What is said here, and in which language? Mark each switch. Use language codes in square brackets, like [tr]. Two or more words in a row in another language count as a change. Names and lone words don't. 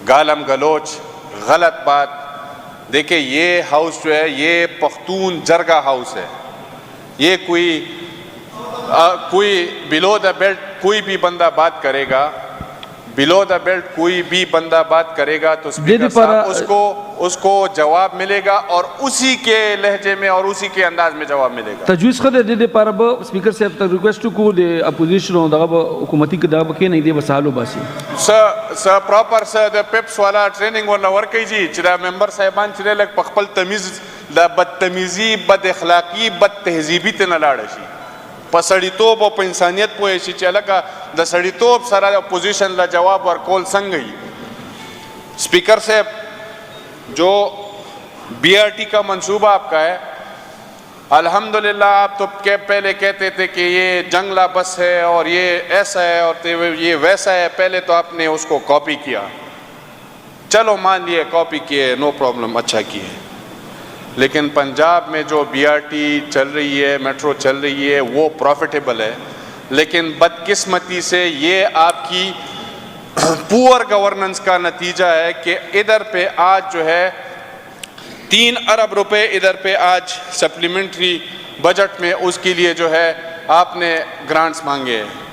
[ur] گالم گلوچ، غلط بات، دیکھیں یہ ہاؤس جو ہے یہ پختون جرگہ ہاؤس ہے، یہ کوئی [en] below the belt [ur] کوئی بھی بندہ بات کرے گا، [en] below the belt [ur] کوئی بھی بندہ بات کرے گا تو اسپیکر صاحب اس کو جواب ملے گا اور اسی کے لہجے میں اور اسی کے انداز میں جواب ملے گا۔ [ps] تجویز خدای دې لپاره به سپیکر صاحب ته ریکویسټ وکړو د اپوزیشن او دغه حکومتي دغه به کښېنئ، دی به سهالو باسي سر پراپر سر د پیپس والا ټریننګ ورله ورکوي جی چې دا ممبر صاحبان چې دی لږ په خپل تمیز د بدتمیزي، بد اخلاقي، بد تهذیبي ته نه لاړه شي، په سړیتوب او په انسانیت پوه شي چې هلکه د سړیتوب سره اپوزیشن له جواب ورکول څنګه وي۔ [ur] اسپیکر صاحب، جو بی آر ٹی کا منصوبہ آپ کا ہے، الحمدللہ آپ تو پہلے کہتے تھے کہ یہ جنگلہ بس ہے اور یہ ایسا ہے اور یہ ویسا ہے، پہلے تو آپ نے اس کو کاپی کیا، چلو مان لیے کاپی کیے، [en] no problem, [ur] اچھا کیے، لیکن پنجاب میں جو بی آر ٹی چل رہی ہے، میٹرو چل رہی ہے، وہ پروفیٹیبل ہے، لیکن بدقسمتی سے یہ آپ کی [en] poor governance [ur] کا نتیجہ ہے کہ ادھر پہ آج جو ہے 3 ارب روپے ادھر پہ آج سپلیمنٹری بجٹ میں اس کے لیے جو ہے آپ نے گرانٹس مانگے ہیں،